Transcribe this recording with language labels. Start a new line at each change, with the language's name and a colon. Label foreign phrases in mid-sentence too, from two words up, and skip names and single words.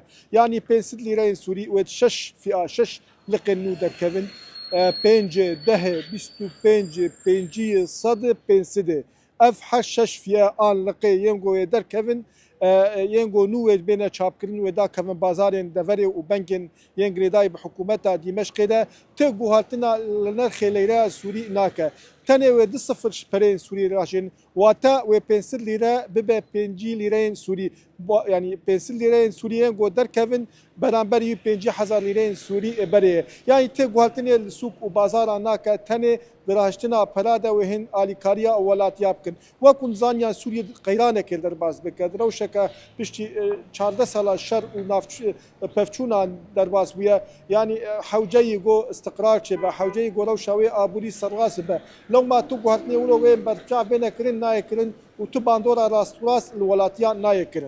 Kurdish: Yanî 500 lîreyên Sûrî wê 6 fi'a 6 liqên nû derkevin 5 10 25 50 100 500 ev 6 fiya an liqê yên goyê derkevin yên go nû wê bêne çapkirin wê dakevin bazarên deverê û bengên yên girêdayî bi hikûmeta Dîmeşqê de ti guhaltina li nirxê leyreya Sûrî nake. تنێ وێ 0 پەرێن سووری ڕژێن واتە وێ 5 لیرە ببێ 5 لیرەین سووری ینی 5 لیرەین سووریێن گۆ دەرکەون بەرامبەری 5,000 لیرەین سووری بەرێ یانی تێ گوهاتنێ لە سوق و بازاران ناکە تەنێ دراهشتنا پەرادا وێ هێن ئالیکاریە ئەو وڵاتیا بکەن وەکو زانیان سووری قەیرانێکی دەرباز بکە درەوشەکە پشتی 14 ساڵە شەر و پەفچوونان دەرباز بووە ینی حوجەی گۆ استقرار چێ بە حوجەی گۆرە و شاوێ ئابووری سەرڕاس بە لەو ما تو گوهاتنێ وڵۆ وێ بەرچا بێنەکردن نایەکردن و تو باندۆرە ڕاستڕاست لە وڵاتیان نایەکردن.